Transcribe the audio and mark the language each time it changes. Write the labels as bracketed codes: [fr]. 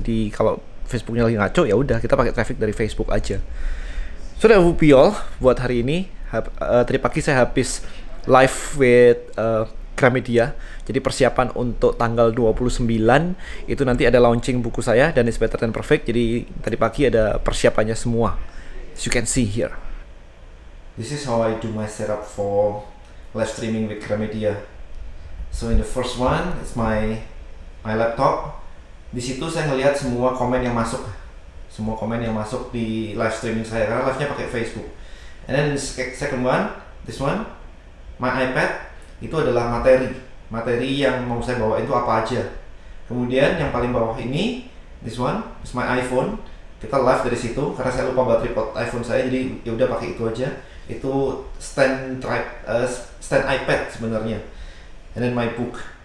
[id] Jadi kalau Facebooknya lagi ngaco, ya udah kita pakai traffic dari Facebook aja. [en] So that would be all [id] buat hari ini. Tadi pagi saya habis [en] live with Gramedia. [id] Jadi persiapan untuk tanggal 29 itu nanti ada launching buku saya dan It's Better Than Perfect. Jadi tadi pagi ada persiapannya semua. [en] As you can see here. This is how I do my setup for live streaming with Gramedia. So in the first one, it's my laptop. [id] Di situ saya ngelihat semua komen yang masuk. Semua komen yang masuk di live streaming saya karena live-nya pakai Facebook. [en] And then the second one, this one, my iPad. [id] Itu adalah materi yang mau saya bawa itu apa aja. Kemudian yang paling bawah ini, [en] this one is my iPhone. [id] Kita live dari situ karena saya lupa bawa tripod iPhone saya, jadi ya udah pakai itu aja. Itu stand iPad sebenarnya. [en] And then my book.